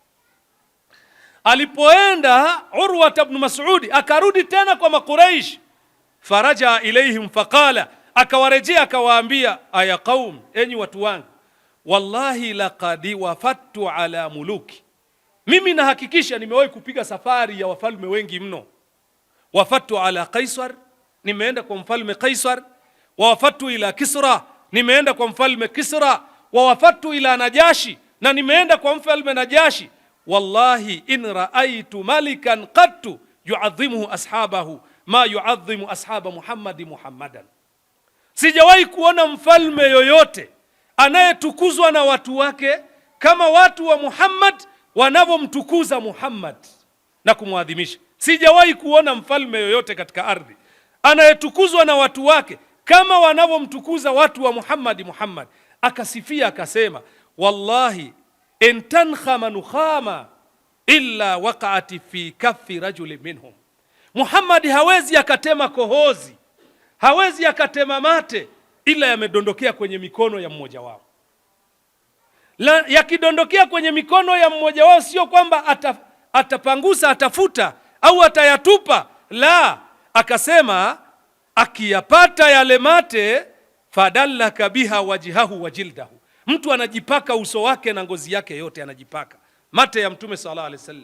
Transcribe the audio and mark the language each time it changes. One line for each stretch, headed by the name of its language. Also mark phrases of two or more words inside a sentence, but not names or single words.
Swahili: Alipoenda Urwa ibn Mas'ud akarudi tena kwa Makuraish,
Arabic: فرجع إليهم فقال,
Swahili: akawarejea akawaambia,
Arabic: أي قوم,
Swahili: enyi watu wangu,
Arabic: والله لقد وفدت على الملوك,
Swahili: mimi nahakikisha nimewahi kupiga safari ya wafalme wengi mno.
Arabic: وفدت على قيصر,
Swahili: nimeenda kwa mfalme Kaisar.
Arabic: ووفدت إلى كسرى,
Swahili: nimeenda kwa mfalme Kisra.
Arabic: ووفدت إلى النجاشي,
Swahili: na nimeenda kwa mfalme Najashi.
Arabic: والله إن رأيت ملكا قط يعظمه أصحابه ما يعظم أصحاب محمدا,
Swahili: sijawahi kuona mfalme yoyote anayetukuzwa na watu wake kama watu wa Muhammad wanavyomtukuza Muhammad na kumwadhimisha. Sijawahi kuona mfalme yoyote katika ardhi anayetukuzwa na watu wake kama wanavyomtukuza watu wa Muhammad. Akasifia akasema,
Arabic: والله إن تنخم نخامة إلا وقعت في كف رجل منهم,
Swahili: Muhammad hawezi akatema kohozi, hawezi akatema mate ila yamedondokea kwenye mikono ya mmoja wao. Yakidondokea kwenye mikono ya mmoja wao sio kwamba atapangusa, atafuta au atayatupa, la, akasema akiyapata yale mate,
Arabic: فدلك بها وجهه وجلده,
Swahili: mtu anajipaka uso wake na ngozi yake yote anajipaka mate ya Mtume
Arabic: صلى الله عليه وسلم.